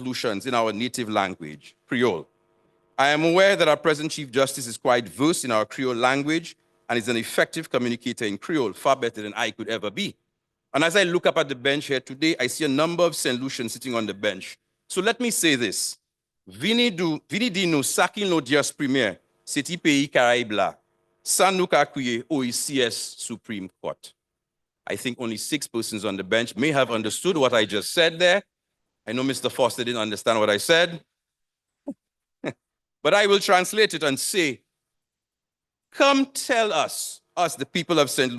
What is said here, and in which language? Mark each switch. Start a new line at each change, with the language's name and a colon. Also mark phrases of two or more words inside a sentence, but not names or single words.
English: Lucians in our native language, Creole. I am aware that our present Chief Justice is quite versed in our Creole language and is an effective communicator in Creole, far better than I could ever be. And as I look up at the bench here today, I see a number of St. Lucians sitting on the bench. So let me say this.
Saint Lucian Creole French: Vini di nou sakin lo dias premier, seti pays Caraïbes la, san nou ka kriye OECS Supreme Court.
English: I think only 6 persons on the bench may have understood what I just said there. I know Mr. Foster didn't understand what I said. But I will translate it and say, come tell us, the people of St.